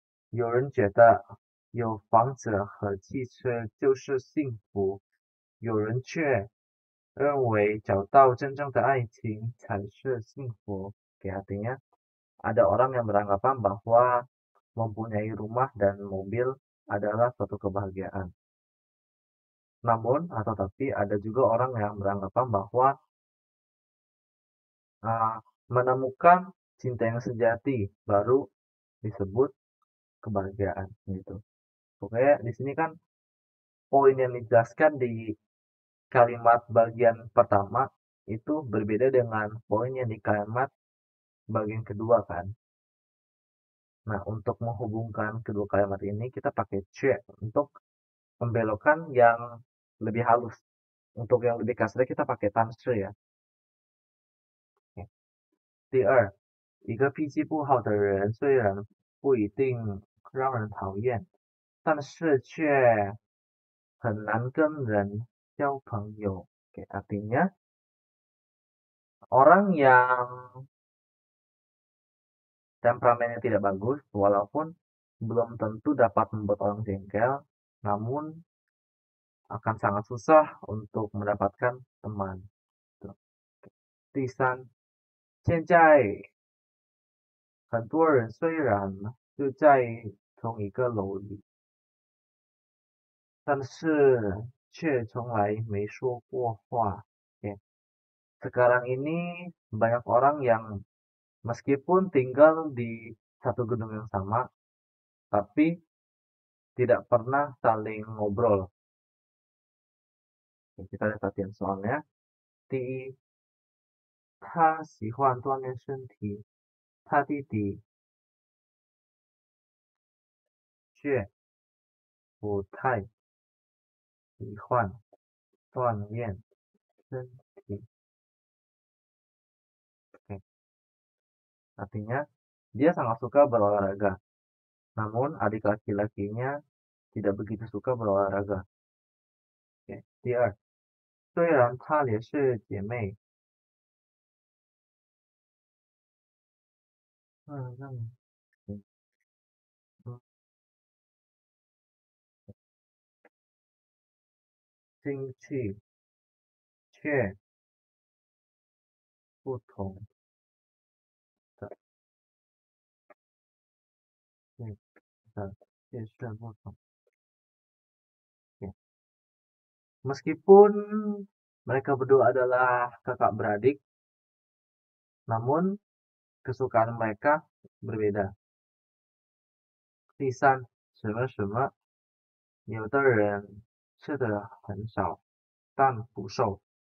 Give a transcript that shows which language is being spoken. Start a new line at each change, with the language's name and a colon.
Chinese: 有人觉得有房子和汽车就是幸福，有人却认为找到真正的爱情才是幸福.
Indonesian: Oke, artinya ada orang yang beranggapan bahwa mempunyai rumah dan mobil adalah suatu kebahagiaan. Namun, atau tapi ada juga orang yang beranggapan bahwa uh, menemukan cinta yang sejati baru disebut kebahagiaan gitu. Pokoknya di sini kan poin yang dijelaskan di kalimat bagian pertama itu berbeda dengan poin yang di kalimat bagian kedua kan. Nah, untuk menghubungkan kedua kalimat ini kita pakai c untuk membelokkan yang lebih halus. Untuk yang lebih kasar kita pakai 但是 ya.
Chinese: 第二，一个脾气不好的人虽然不一定让人讨厌，但是却很难跟人交朋友.
Indonesian: Oke, artinya orang yang temperamennya tidak bagus, walaupun belum tentu dapat membuat orang jengkel, namun akan sangat susah untuk mendapatkan teman.
Chinese: 第三，现在很多人虽然就在同一个楼里，但是却从来没说过话.
Indonesian: Oke. Sekarang ini banyak orang yang meskipun tinggal di satu gedung yang sama, tapi tidak pernah saling ngobrol. Oke, kita lihat latihan soalnya.
Chinese: 第一，他喜欢锻炼身体，他弟弟却不太喜欢锻炼身体.
Indonesian: Oke. Artinya, dia sangat suka berolahraga. Namun, adik laki-lakinya tidak begitu suka berolahraga. Oke.
Chinese: 第二，虽然她也是姐妹，嗯嗯嗯嗯，兴趣却不同的，对的，却是不同。
Indonesian: Oke. Meskipun mereka berdua adalah kakak beradik, namun kesukaan mereka berbeda.
Chinese: 第三，什么什么，有的人吃的很少，但不瘦.